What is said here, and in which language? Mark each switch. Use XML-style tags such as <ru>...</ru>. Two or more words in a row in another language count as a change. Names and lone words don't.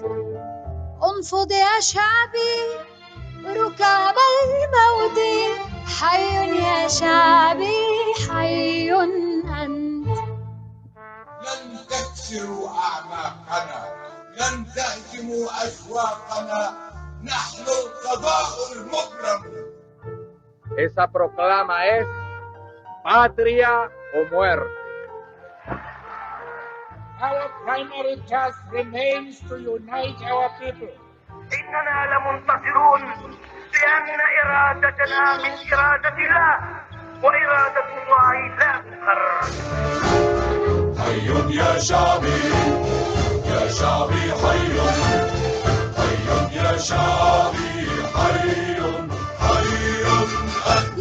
<ar>انفض يا شعبي ركام الموت. حي يا شعبي حي أنت. لن تكسروا أعناقنا، لن تهزموا أشواقنا، نحن القضاء المبرم.</ar> <es>Esa proclama es patria o muerte.</es> <en>Our primary task remains to unite our people.</en> <ar>إننا لمنتصرون لأن إرادتنا من إرادة الله وإرادة الله لا تقرر. حي يا شعبي يا شعبي حي يا شعبي حي أنت.</ar>